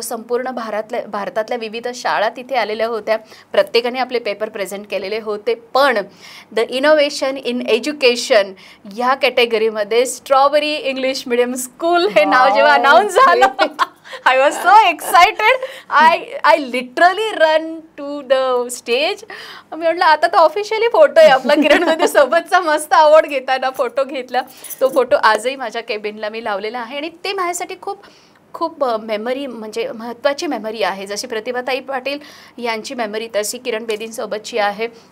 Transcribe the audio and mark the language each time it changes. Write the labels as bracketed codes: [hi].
[mr] संपूर्ण भारतातल्या विविध शाळा तिथे आलेल्या होत्या, प्रत्येकाने आपले पेपर प्रेझेंट केलेले होते. पण द इनोव्हेशन इन एज्युकेशन ह्या कॅटेगरीमध्ये स्ट्रॉबेरी इंग्लिश मिडियम स्कूल हे नाव जेव्हा अनाऊन्स झालं, [en] I was so excited. I literally run to the stage. [mr] मी म्हटलं आता तर ऑफिशियली फोटो आहे आपला किरण बेदी सोबतचा, मस्त अवॉर्ड घेताना फोटो घेतला. तो फोटो आजही माझ्या केबिनला मी लावलेला आहे, आणि ते माझ्यासाठी खूप मेमरी म्हणजे महत्त्वाची मेमरी आहे. जशी प्रतिभाताई पाटील यांची मेमरी तशी किरण बेदींसोबतची आहे.